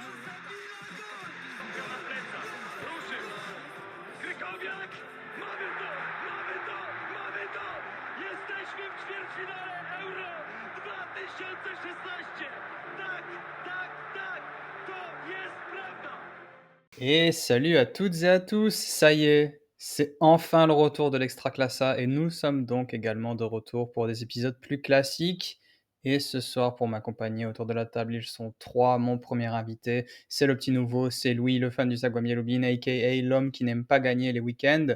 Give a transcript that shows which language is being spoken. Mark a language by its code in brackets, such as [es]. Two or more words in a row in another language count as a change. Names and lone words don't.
[pl] Ruszył! Krykowiak! Mamy to! Mamy to! Mamy to! Jesteśmy w ćwierćfinale Euro 2016! Tak, tak, tak! To jest prawda! [fr] Et salut à toutes et à tous, ça y est, c'est enfin le retour de l'Extraclassa et nous sommes donc également de retour pour des épisodes plus classiques. Et ce soir, pour m'accompagner autour de la table, ils sont trois. Mon premier invité, c'est le petit nouveau, c'est Louis, le fan du Sagwamiel Lubin, aka l'homme qui n'aime pas gagner les week-ends.